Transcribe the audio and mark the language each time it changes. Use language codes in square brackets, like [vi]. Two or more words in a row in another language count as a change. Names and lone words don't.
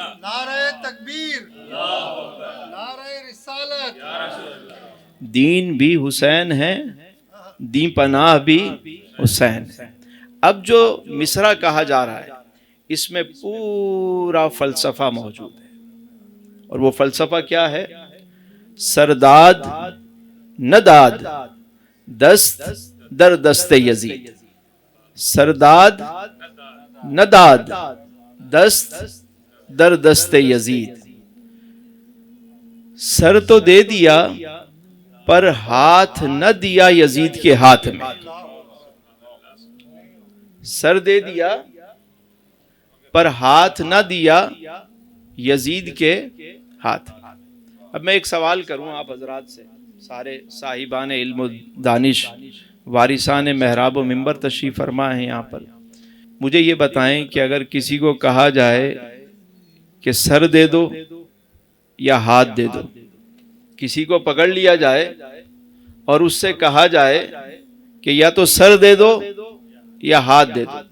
[ur] نعرہ تکبیر، نعرہ رسالت۔ دین بھی حسین ہے، دین پناہ بھی حسین ہے۔ اب جو مصرع کہا جا رہا ہے اس میں پورا فلسفہ موجود ہے، اور وہ فلسفہ کیا ہے؟ [fa] سرداد نداد دست در دست یزید، سرداد نداد دست در دست یزید۔ [ur] سر تو دے دیا پر ہاتھ نہ دیا یزید کے ہاتھ میں، سر دے دیا پر ہاتھ نہ دیا یزید کے ہاتھ۔ اب میں ایک سوال کروں آپ حضرات سے، سارے صاحبان علم و دانش، وارثان محراب و منبر تشریف فرما ہیں یہاں پر، مجھے یہ بتائیں کہ اگر کسی کو کہا جائے کہ سر دے دو یا ہاتھ دے دو، کسی کو پکڑ لیا جائے اور اس سے کہا جائے کہ یا تو سر دے دو یا ہاتھ دے دو.